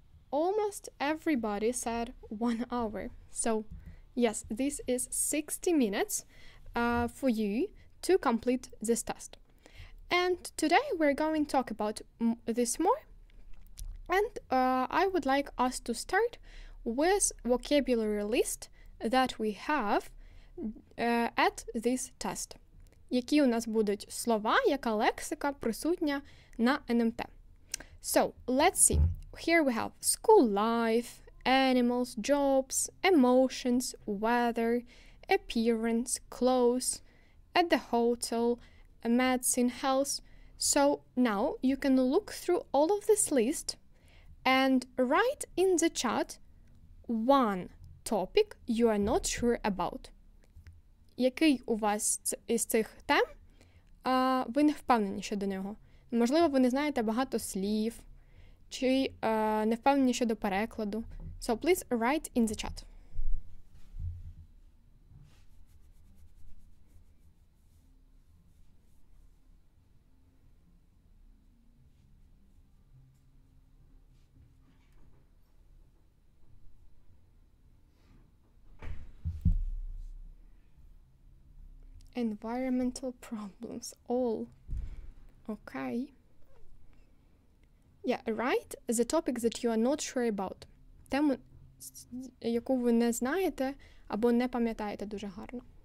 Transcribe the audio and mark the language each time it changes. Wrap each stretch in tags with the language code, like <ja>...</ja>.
<en>Almost everybody said 1 hour. So, yes, this is 60 minutes for you to complete this test. And today we're going to talk about this more. And I would like us to start with vocabulary list that we have at this test.</en> <uk>Які у нас будуть слова, яка лексика присутня на NMT.</uk> <en>So, let's see. Here we have school life, animals, jobs, emotions, weather, appearance, clothes, at the hotel, medicine, health. So now you can look through all of this list and write in the chat one topic you are not sure about.</en> <uk>Який у вас із цих тем ви не впевнені щодо нього? Можливо, ви не знаєте багато слів, чи не впевнені щодо перекладу.</uk> <en>So please write in the chat. Environmental problems, all. Okay. Yeah, write the topic that you are not sure about.</en> <uk>Тему, яку ви не знаєте або не пам'ятаєте дуже гарно.</uk>